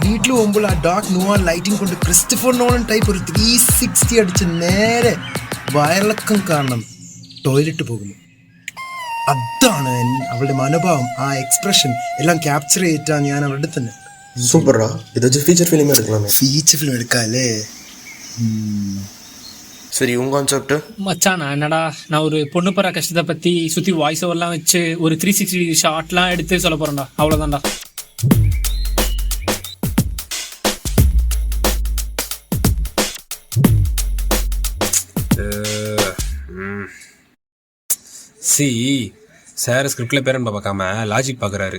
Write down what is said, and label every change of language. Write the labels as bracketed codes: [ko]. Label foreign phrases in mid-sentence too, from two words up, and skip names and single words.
[ml] വീട്ടിൽ പോകുമ്പോൾ ആ [en] dark non lighting [ml] കൊണ്ട് ക്രിസ്റ്റഫർ നോളൻ ടൈപ്പ് ഒരു 360 അടിച്ച് നേരെ വയറിളക്കം കാരണം ടോയ്ലറ്റ് പോകുന്നു. അതാണ് അവളുടെ മനോഭാവം, ആ എക്സ്പ്രഷൻ എല്ലാം ക്യാപ്ചർ ചെയ്തിട്ടാണ് ഞാൻ അവളുടെ തന്നെ. സൂപ്പറാ, ഇത് വെച്ച് [en] feature film [ml] എടുക്കலாமே. [en] feature film [ml] എടുക്കാല്ലേ? [ta] சரி, உங்க கான்செப்ட்? மச்சான் என்னடா, நான் ஒரு பொண்ணு போற கஷ்டத்தை பத்தி சுத்தி [en] voice overலாம் [ta] வச்சு ஒரு 360 ஷாட்லாம் எடுத்து சொல்ல போறேன்டா. அவ்வளவுதான்டா. சார் ஸ்கிரிப்டில் பேரன்பை பார்க்காம லாஜிக் பார்க்குறாரு.